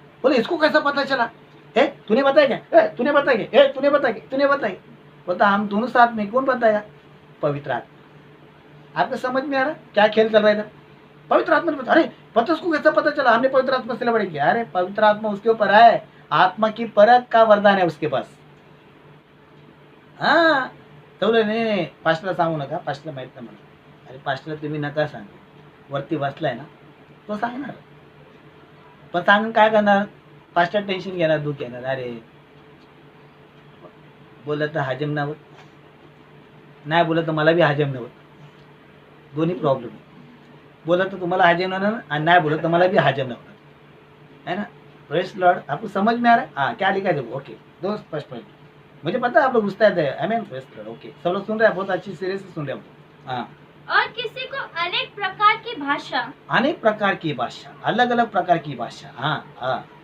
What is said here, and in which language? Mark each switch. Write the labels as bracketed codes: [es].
[hi] बोले इसको कैसा पता चला, है तूने बताया क्या, तूने बताया क्या, तूने बताया क्या, तूने बताया। बोलता हम दोनों साथ में, कौन बताया, पवित्र आत्मा। आपको समझ में आ रहा क्या खेल चल रहा है इधर, पवित्र आत्मा ने बता, अरे पत्रस को कैसा पता चला, हमने पवित्र आत्मा से लड़ाई किया। अरे पवित्र आत्मा उसके ऊपर है, आत्मा की परख का वरदान है उसके पास। [mr] हाँ तो नाही पास्टरला सांगू नका, पास्टरला माहित नाही म्हणून। अरे पास्टरला तुम्ही नका सांगू, वरती बसलाय ना तो सांगणार, पण सांगून काय करणार, पास्टर टेन्शन घेणार, दुःख घेणार। अरे बोललं तर हजम नाही होत, नाही बोललं तर मला बी हजम नाही होत, दोन्ही प्रॉब्लेम आहे। बोललं तर तुम्हाला हजम नाही होणार आणि नाही बोललं तर मला [hi] भी हजम नहीं होना है ना। प्रेज लॉर्ड, आपको समझ में आ रहा है, हाँ क्या लिखा है देखो। ओके दोस्त फर्स्ट पॉइंट, मुझे पता है आप लोग गुस्सा है, I mean praise Lord. Okay सब लोग सुन रहे हैं, बहुत अच्छी सीरियस से सुन रहे हो। हाँ और किसी को अनेक प्रकार की भाषा, अनेक प्रकार की भाषा, अलग अलग प्रकार की भाषा। हाँ हाँ,